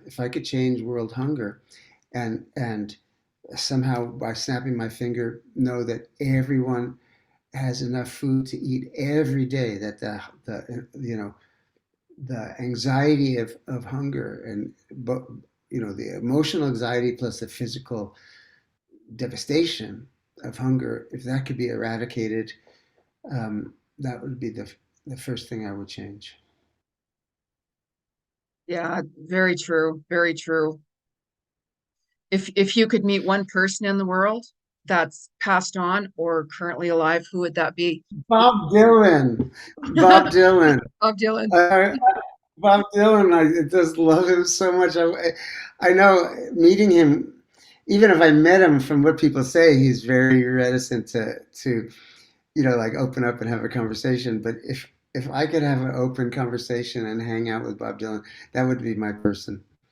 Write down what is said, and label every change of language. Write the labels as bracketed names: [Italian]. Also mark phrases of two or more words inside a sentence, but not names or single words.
[English] If I could change world hunger, and somehow by snapping my finger know that everyone has enough food to eat every day, that the anxiety of hunger, and but the emotional anxiety plus the physical devastation of hunger, if that could be eradicated, that would be the first thing I would change. Yeah, very true. Very true. If you could meet one person in the world that's passed on or currently alive, who would that be? Bob Dylan. Bob Dylan. Bob Dylan. Uh, Bob Dylan, I just love him so much. I know meeting him, even if I met him, from what people say, he's very reticent to like open up and have a conversation. But if I could have an open conversation and hang out with Bob Dylan, that would be my person.